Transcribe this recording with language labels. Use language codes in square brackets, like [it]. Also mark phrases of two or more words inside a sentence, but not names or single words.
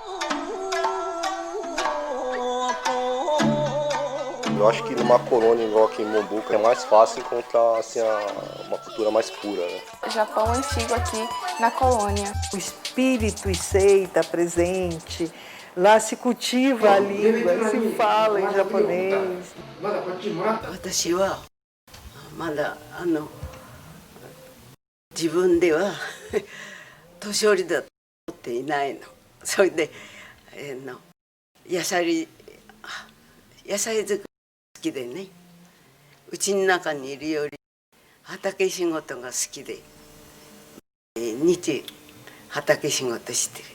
[pt] Eu acho que numa colônia igual aqui em Mombuca é mais fácil encontrar assim, uma cultura mais pura, né? Japão antigo aqui na colônia. O espírito Issei está presente, lá se cultiva a língua, se fala em japonês. [ja] 私はまだ自分では年寄りだと思っていないの。それで野菜作り好きでね、うちの中にいるより畑仕事が好きで、日畑仕事してる。